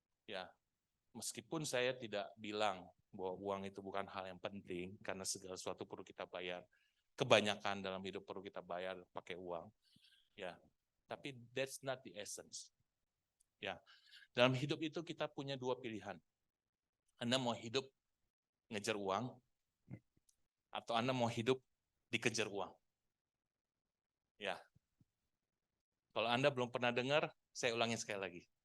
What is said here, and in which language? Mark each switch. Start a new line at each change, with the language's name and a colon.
Indonesian: Ya, meskipun saya tidak bilang bahwa uang itu bukan hal yang penting, karena segala sesuatu perlu kita bayar. Kebanyakan dalam hidup perlu kita bayar pakai uang. Ya, tapi
English: that's not the essence.
Indonesian: Ya, dalam hidup itu kita punya 2 pilihan. Anda mau hidup ngejar uang, atau Anda mau hidup dikejar uang. Ya, kalau Anda belum pernah dengar, saya ulangin sekali lagi.